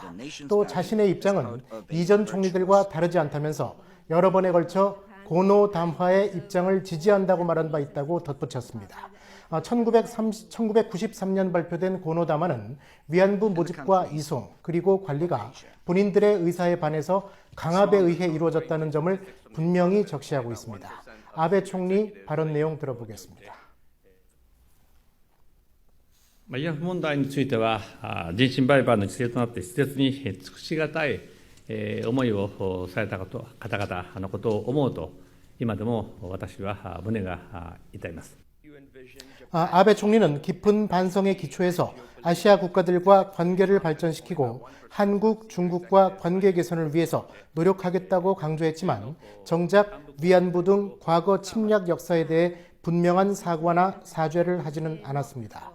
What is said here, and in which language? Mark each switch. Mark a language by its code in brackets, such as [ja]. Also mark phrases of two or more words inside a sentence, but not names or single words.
[ko] 또 자신의 입장은 이전 총리들과 다르지 않다면서 여러 번에 걸쳐 고노 담화의 입장을 지지한다고 말한 바 있다고 덧붙였습니다. 1993년 발표된 고노 담화는 위안부 모집과 이송 그리고 관리가 본인들의 의사에 반해서 강압에 의해 이루어졌다는 점을 분명히 적시하고 있습니다. 아베 총리 발언 내용 들어보겠습니다. [ja] 慰安婦問題については、人身売買の犠牲となって施設に尽くしがたい思いをされた方々のことを思うと、今でも私は胸が痛います。 [ko] 아베 총리는 깊은 반성의 기초에서 아시아 국가들과 관계를 발전시키고 한국, 중국과 관계 개선을 위해서 노력하겠다고 강조했지만 정작 위안부 등 과거 침략 역사에 대해 분명한 사과나 사죄를 하지는 않았습니다.